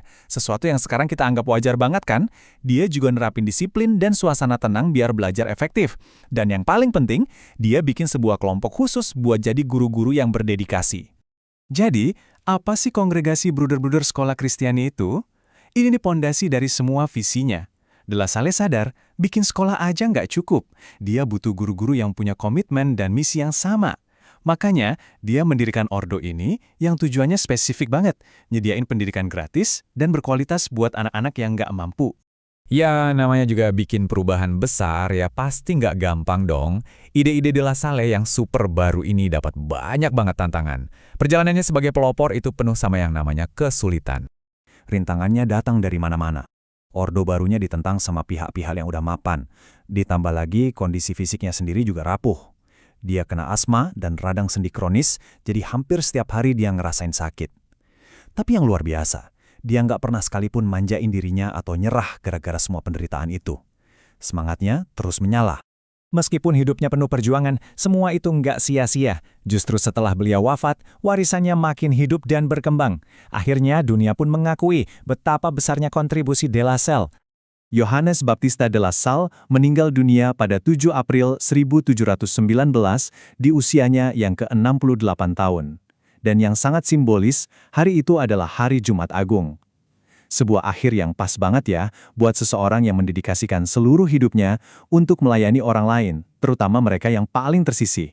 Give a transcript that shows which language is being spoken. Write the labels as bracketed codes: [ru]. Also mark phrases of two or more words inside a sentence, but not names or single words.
[id] Sesuatu yang sekarang kita anggap wajar banget kan? Dia juga nerapin disiplin dan suasana tenang biar belajar efektif. Dan yang paling penting, dia bikin sebuah kelompok khusus buat jadi guru-guru yang berdedikasi. Jadi, apa sih kongregasi bruder-bruder sekolah Kristiani itu? Ini nih pondasi dari semua visinya. De la Salle sadar, bikin sekolah aja nggak cukup. Dia butuh guru-guru yang punya komitmen dan misi yang sama. Makanya, dia mendirikan Ordo ini yang tujuannya spesifik banget, nyediain pendidikan gratis dan berkualitas buat anak-anak yang nggak mampu. Ya, namanya juga bikin perubahan besar, ya pasti nggak gampang dong. Ide-ide de la Salle yang super baru ini dapat banyak banget tantangan. Perjalanannya sebagai pelopor itu penuh sama yang namanya kesulitan. Rintangannya datang dari mana-mana. Ordo barunya ditentang sama pihak-pihak yang udah mapan. Ditambah lagi kondisi fisiknya sendiri juga rapuh. Dia kena asma dan radang sendi kronis, jadi hampir setiap hari dia ngerasain sakit. Tapi yang luar biasa, dia nggak pernah sekalipun manjain dirinya atau nyerah gara-gara semua penderitaan itu. Semangatnya terus menyala. Meskipun hidupnya penuh perjuangan, semua itu nggak sia-sia. Justru setelah beliau wafat, warisannya makin hidup dan berkembang. Akhirnya dunia pun mengakui betapa besarnya kontribusi de la Salle. Yohanes Baptista de la Salle meninggal dunia pada 7 April 1719 di usianya yang ke-68 tahun. Dan yang sangat simbolis, hari itu adalah hari Jumat Agung. Sebuah akhir yang pas banget ya buat seseorang yang mendedikasikan seluruh hidupnya untuk melayani orang lain, terutama mereka yang paling tersisih.